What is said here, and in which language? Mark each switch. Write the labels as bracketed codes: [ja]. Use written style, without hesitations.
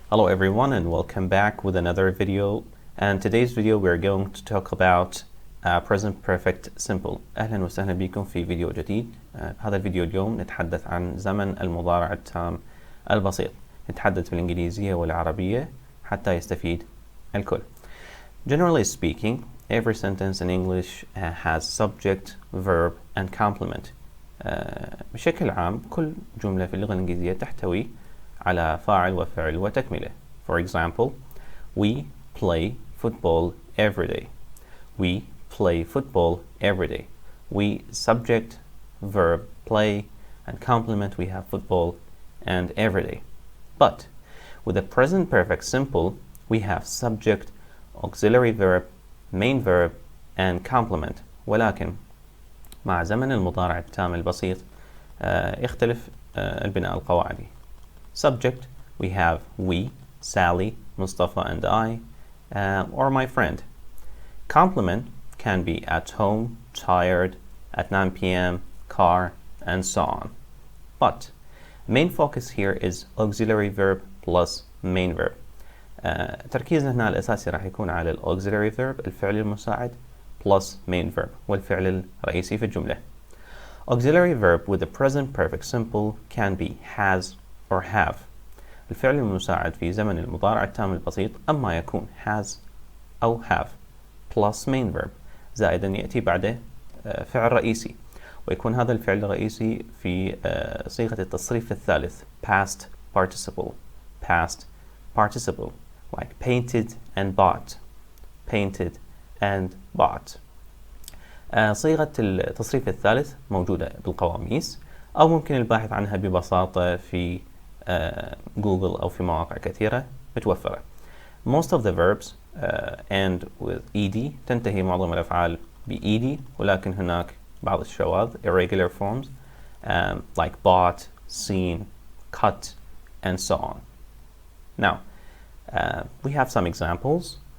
[en] Hello everyone and welcome back with another video, and today's video we're going to talk about present perfect simple. [ar] أهلا وسهلا بكم في فيديو جديد. هذا الفيديو اليوم نتحدث عن زمن المضارع التام البسيط. نتحدث بالإنجليزية والعربية حتى يستفيد الكل. [en] Generally speaking, every sentence in English has subject, verb and complement. [ar] بشكل عام كل جملة في اللغة الإنجليزية تحتوي على فاعل وفعل وتكملة. [en] For example, we play football every day. We play football every day. We subject, verb, play, and complement we have football and every day. But with the present perfect simple, we have subject, auxiliary verb, main verb, and complement. [ar] ولكن مع زمن المضارع التام البسيط يختلف البناء القواعدي. [en] Subject, we have we, Sally, Mustafa and I, or my friend. Complement can be at home, tired, at 9 p.m., car, and so on. But main focus here is auxiliary verb plus main verb. [ar] تركيزنا هنا الأساسي راح يكون على auxiliary verb الفعل المساعد [en] plus main verb [ar] والفعل الرئيسي في الجملة. [en] Auxiliary verb with the present perfect simple can be has or have. [ar] الفعل المساعد في زمن المضارع التام البسيط أما يكون has أو have [en] plus main verb [ar] زائدا يأتي بعده فعل رئيسي، ويكون هذا الفعل الرئيسي في صيغة التصريف الثالث past participle. [en] Past participle like painted and bought. Painted and bought. [ar] صيغة التصريف الثالث موجودة بالقواميس أو ممكن الباحث عنها ببساطة في جوجل أو في مواقع كثيرة متوفرة. [en] Most of the verbs end with ed. [ar] تنتهي معظم الأفعال ب ed، ولكن هناك بعض الشواذ [en] irregular forms like bought, seen, cut, and so on. Now, we have some examples.